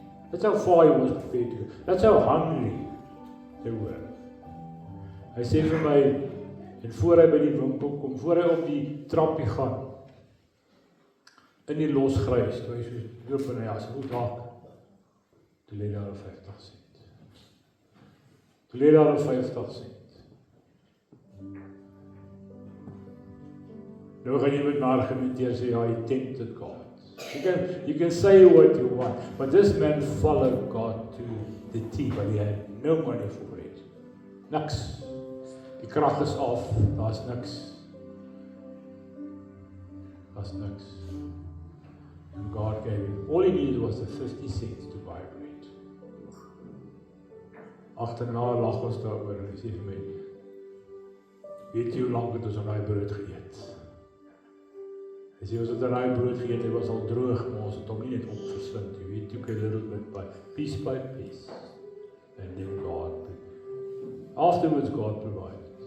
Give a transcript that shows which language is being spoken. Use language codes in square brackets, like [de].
[en] That's how far he was prepared to go. That's how hungry they were. [af] Hy sê vir my, en voor hy by die winkel kom, voor hy op die trappie gaan, in die losgrys, toe hy so loop en hy as goed raak, toe lê daar 50 cent. Toe lê daar 50 cent. Nou gaan jy met my argumenteer, sê, ja, [en] he tempted God. You can say what you want, but this man followed God to the T, but he had no money for bread. [af] Niks. Die krag is af, daar's niks. Daar's niks. [en] And God gave him, all he needed was the 50 cents to buy bread. [af] Agterna lag ons daaroor en hy sê vir my, weet jy hoe lank het ons aan daai brood geëet? Hy sê, ons het aan daai brood geëet, hy was al droog, maar ons het hom nie net opgeslind, jy weet, [en] took a little bit by piece, [af] and then afterwards God provided.